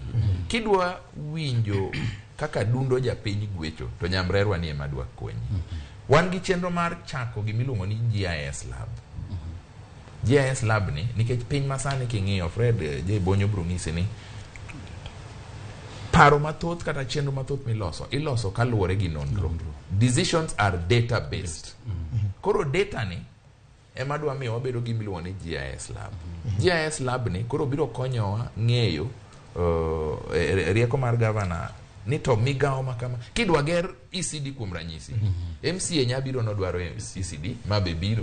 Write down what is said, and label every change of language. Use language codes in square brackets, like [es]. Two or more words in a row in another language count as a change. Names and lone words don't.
[luo] Kidwa winjo kaka dundo japiny gwecho to nyamrerwa ni ema dwa konyi. Wan gi chenro mar chako gimiluongo ni GIS lab. GIS lab ni nikech piny masani king'iyo Fred J Bonyo Brungisi ni paro mathoth kata chenro mathoth iloso kaluwore gi nonro. [en] Decisions are data based. [luo] Koro data ni ema dwa miyo wabedo gi miluongo ni GIS lab. GIS lab ni koro biro konyowa ng'eyo rieko mar gavana ni to migawo makama kidwa ger ECD kuom ranyisi. MCA nyabiro nodwaro ECD mabe biro.